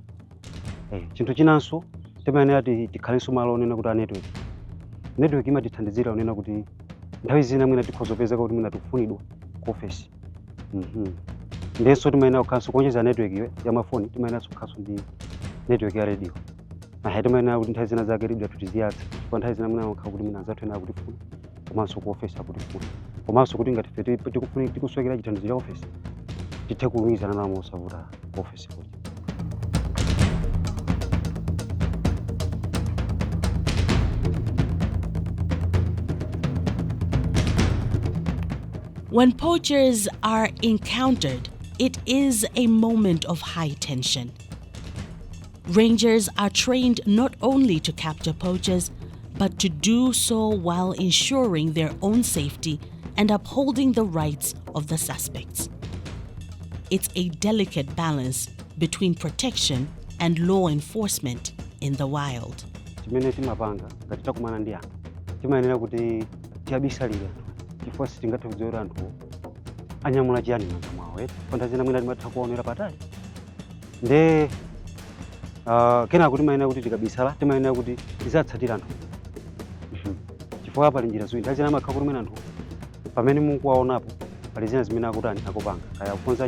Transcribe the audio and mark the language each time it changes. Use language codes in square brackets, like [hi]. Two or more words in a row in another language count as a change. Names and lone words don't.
[ny] chinthu chinanso timayenera tikhalenso malo onena kuti network imatithandizira onena kuti nthawi zina mwina tikhoza kupezeka kuti mwina tikufunidwa ku ofesi ndiyenso timayenera kukhalanso kuonjeza network ya mafoni timayeneranso kukhalanso ndi network ya radio timayenera kuti nthawi zina zake radio tiziyatsa chifukwa nthawi zina mwina makhala kuti mwina anzathu ena akutifuna komanso ku ofesi akutifuna komanso kuti ngati ife tikusowekera chithandizo cha ofesi tithe kulumikizana nawo mosavuta ku ofesi kuti. [en] When poachers are encountered, it is a moment of high tension. Rangers are trained not only to capture poachers, but to do so while ensuring their own safety and upholding the rights of the suspects. It's a delicate balance between protection and law enforcement in the wild. [ny] Chimene timapanga ngati takumana ndi anthu timayenera kuti tiabisalire chifukwa sitingathe kudziwira anthu anyamula chiyani m'manja mwawo nthawi zina mwina timatha kuonera patali nde kenako timayenera kuti tikabisala timayenera kuti tizatsatira anthu chifukwa pali njira ziwiri nthawi zina amakhala kuti mwina anthu pamene mukuwaonapo pali zina zimene akutani akupanga kaya kukonza